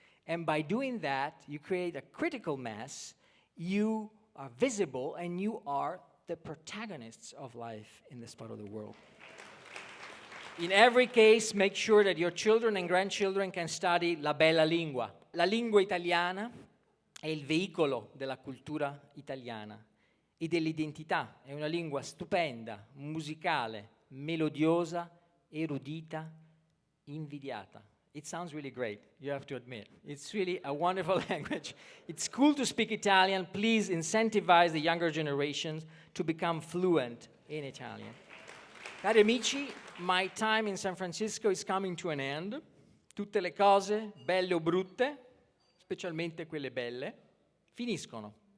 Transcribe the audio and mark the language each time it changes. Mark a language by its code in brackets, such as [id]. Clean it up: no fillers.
[en] And by doing that, you create a critical mass. You are visible, and you are the protagonists of life in this part of the world. In every case, make sure that your children and grandchildren can study [it] la bella lingua. La lingua italiana è il veicolo della cultura italiana e dell'identità. È una lingua stupenda, musicale, melodiosa, erudita, invidiata. [en] It sounds really great, you have to admit. It's really a wonderful language. It's cool to speak Italian. Please incentivize the younger generations to become fluent in Italian. [it] Cari amici, [en] my time in San Francisco is coming to an end. [it] Tutte le cose, belle o brutte, specialmente quelle belle, finiscono.